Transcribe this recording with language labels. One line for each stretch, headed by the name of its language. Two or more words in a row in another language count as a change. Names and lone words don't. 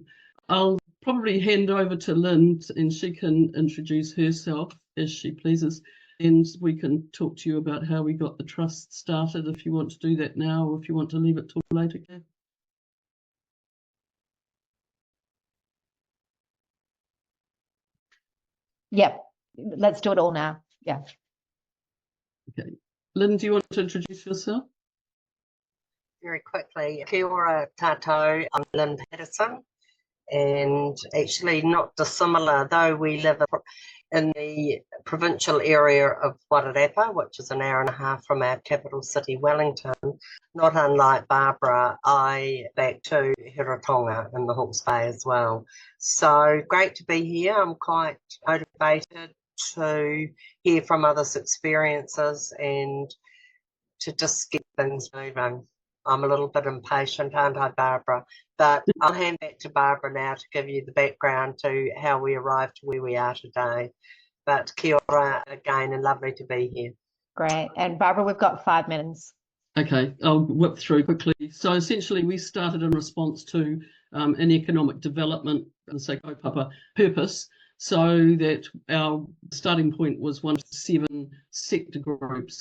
English: I'll probably hand over to Lynn, and she can introduce herself as she pleases, and we can talk to you about how we got the trust started, if you want to do that now, or if you want to leave it till later, Kath. Yep. Let's do it all now. Yeah. Okay. Lynn, do you want to introduce yourself? Very quickly.
Māori: Kia ora tātou,
English: I'm Lynn Patterson, and actually not dissimilar, though we live in the provincial area of Wairarapa, which is an hour and a half from our capital city, Wellington. Not unlike Barbara, I back to Hiratonga in the Hawke's Bay as well. So great to be here. I'm quite motivated to hear from others' experiences and to just get things moving. I'm a little bit impatient, aren't I, Barbara? But I'll hand back to Barbara now to give you the background to how we arrived to where we are today. But
Māori: kia ora
English: again, and lovely to be here. Great. And Barbara, we've got 5 minutes. Okay, I'll whip through quickly. So essentially we started in response to an economic development, say kaupapa purpose, so that our starting point was one of 7 sector groups.